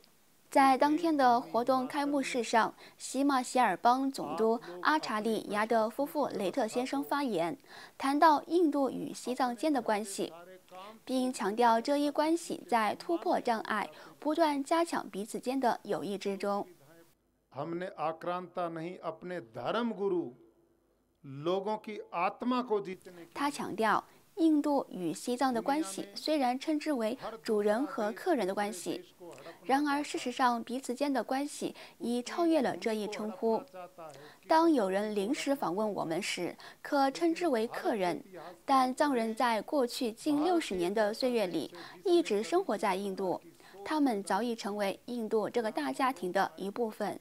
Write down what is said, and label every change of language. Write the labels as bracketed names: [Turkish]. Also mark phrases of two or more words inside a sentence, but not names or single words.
[Chinese] 在当天的活动开幕式上，喜马偕尔邦总督阿查利亚的夫妇雷特先生发言，谈到印度与西藏间的关系，并强调这一关系在突破障碍、不断加强彼此间的友谊之中。 [Hindi] हमने आक्रांता नहीं अपने धर्म गुरु लोगों की आत्मा को जीतने की。 [Chinese] 他强调，印度与西藏的关系虽然称之为主人和客人的关系，然而事实上彼此间的关系已超越了这一称呼。当有人临时访问我们时，可称之为客人，但藏人在过去近60年的岁月里一直生活在印度，他们早已成为印度这个大家庭的一部分。